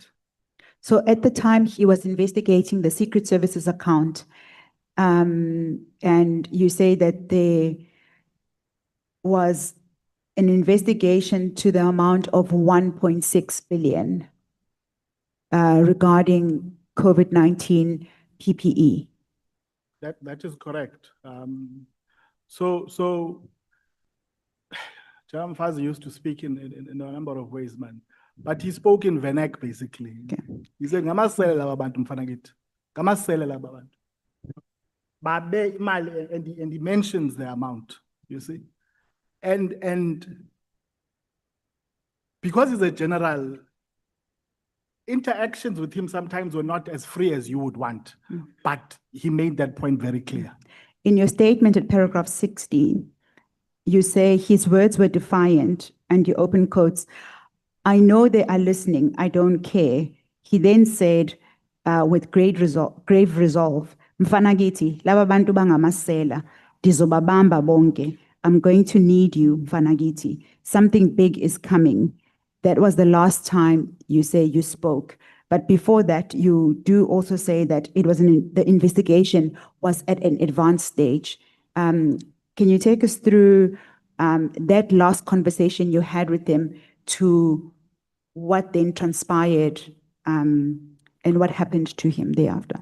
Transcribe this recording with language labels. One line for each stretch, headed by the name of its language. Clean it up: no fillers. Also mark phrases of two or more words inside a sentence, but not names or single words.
English: So at the time he was investigating the Secret Services account, and you say that there was an investigation to the amount of 1.6 billion regarding COVID-19 PPE. That is correct. So, General Mkhwanazi used to speak in a number of ways, man. But he spoke in vernac, basically. He said,
Zulu: "Ngamasele laba bantu mfana kithi. Ngamasele laba bantu." Babe imali,
English: and he mentions the amount, you see. And because he's a general, interactions with him sometimes were not as free as you would want. But he made that point very clear. In your statement at paragraph 16, you say his words were defiant, and you open quotes, "I know they are listening, I don't care." He then said, with grave resolve,
Zulu: "Mfana kithi, laba bantu bangamasela, dizobabamba bonke.
English: I'm going to need you,
Zulu: mfana kithi.
English: Something big is coming." That was the last time you say you spoke. But before that, you do also say that it was the investigation was at an advanced stage. Can you take us through that last conversation you had with him to what then transpired and what happened to him thereafter?